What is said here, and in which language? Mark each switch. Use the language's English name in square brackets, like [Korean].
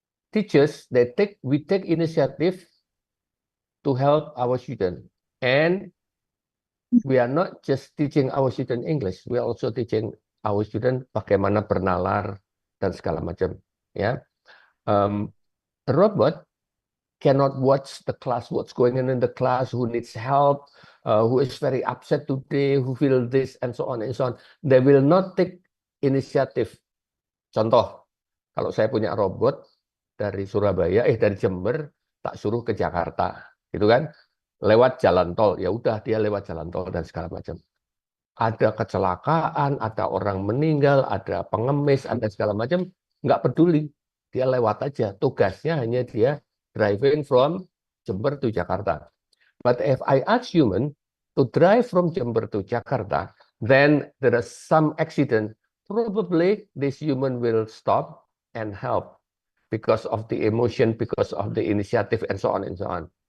[English] Teachers, we take initiative to help our student, and we are not just teaching our student English, we are also teaching our student [Indonesian] bagaimana bernalar dan segala macam. [English] Ya, robot cannot watch the class, what's going on in the class, who needs help, who is very upset today, who feel this, and so on and so on. They will not take initiative. [Indonesian] Contoh, kalau saya punya robot dari Surabaya, dari Jember, tak suruh ke Jakarta, gitu kan? Lewat jalan tol, ya udah dia lewat jalan tol dan segala macam. Ada kecelakaan, ada orang meninggal, ada pengemis, ada segala macam, nggak peduli. Dia lewat aja. Tugasnya hanya dia [English] driving from Jember to Jakarta. But if I ask human to drive from Jember to Jakarta, then there is some accident. Probably this human will stop and help because of the emotion, because of the initiative, and so on and so on.